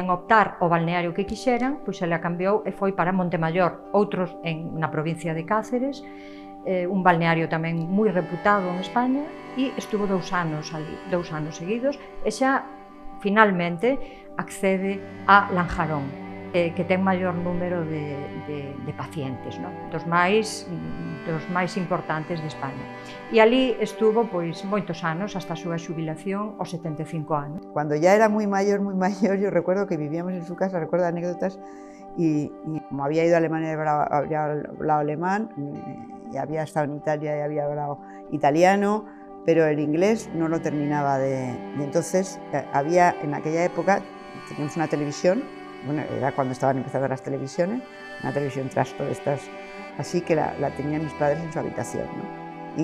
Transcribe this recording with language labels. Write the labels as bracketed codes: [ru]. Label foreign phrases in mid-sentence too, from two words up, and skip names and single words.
[gl] optar o balneario que quixeran, pois ela cambiou e foi para Montemayor, outros na provincia de Cáceres, un balneario tamén moi reputado en España, e estuvo 2 anos ali, 2 anos seguidos, e xa finalmente accede a Lanjarón, que ten maior número de pacientes, dos máis importantes de España. E ali estuvo pois moitos anos, hasta a súa xubilación aos 75 anos. [es] Cuando ya era muy mayor, yo recuerdo que vivíamos en su casa, recuerdo anécdotas, y como había ido a Alemania y había hablado alemán, y había estado en Italia y había hablado italiano, pero el inglés no lo terminaba de... Y entonces había, en aquella época, teníamos una televisión, bueno, era cuando estaban empezando las televisiones, una televisión trasto de estas, así que la tenían mis padres en su habitación, ¿no?